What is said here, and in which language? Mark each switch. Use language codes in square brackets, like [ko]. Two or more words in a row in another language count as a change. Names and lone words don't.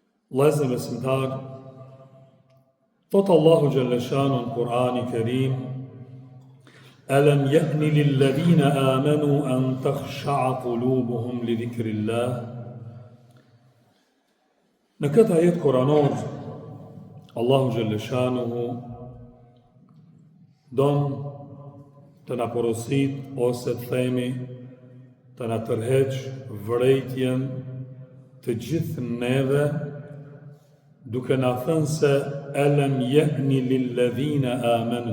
[sq] Vëllezër besimtar, thot Allahu Gjellëshanu në Kur'ani Kerim: [ar] ألم يأن للذين آمنوا أن تخشع قلوبهم لذكر الله. [sq] Në këtë ajet kuranor, Allahu Gjellëshanuhu don të na porosit ose të themi të na tërheq vërejtjen të gjithë neve, duke na thënë se [ar] ألم يأن للذين آمنوا.